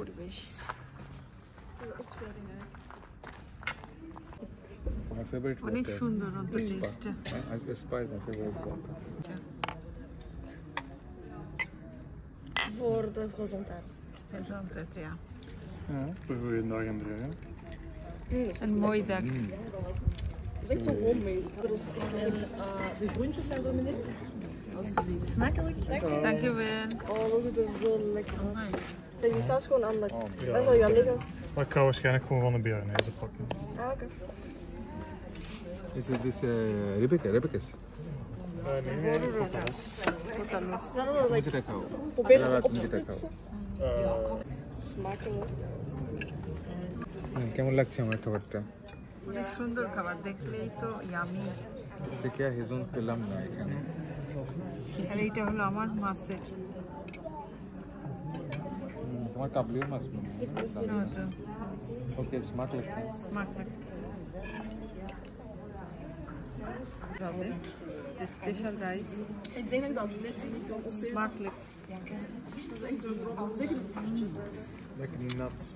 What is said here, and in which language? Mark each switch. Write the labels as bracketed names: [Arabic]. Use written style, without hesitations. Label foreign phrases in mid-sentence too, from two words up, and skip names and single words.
[Bangla] জিনিস। [English] My favorite [Bangla] অনেক [English] water. [Bangla] সুন্দর অন্তত টেস্টটা। [English] Spa is my favorite water. [Dutch] Voor de gezondheid. Gezondheid, ja. Ja, voor een goede dag en droog. Een mooie dag. Het is echt zo homemade. En de groentjes zijn er meneer. Alsjeblieft. Smakelijk. Dank je wel. Oh, dat ziet er zo lekker uit. Amai. Zeg, die saus gewoon aan de... Ja, Waar zal je aan liggen? Maar ik ga waarschijnlijk gewoon van de Bearnaise pakken. Ah, oké. [English] Is it this Rebecca's? [Dutch] Nee, pota's. Potalos. Zijn er Moet [English] like, [Dutch] je dat kouden? probeer Ja, het te laat me dit opsplitsen. Smakelijk. [Bangla] কেমন লাগছে আমার খাবারটা? অনেক সুন্দর খাবার, দেখলেই তো ইয়ামি। দেখে আর হেজন পেলাম না এখানে। আর এইটা হলো আমার মাছের। তোমার কাবলিও মাছ মনে নতুন [Dutch] ওকে smakelijk. smakelijk. De [English] special rice. [Dutch] Ik denk dat ik dat net niet kan opeten. Smakelijk. Dat is echt een grote... Zeker de groentjes. Lekker nat.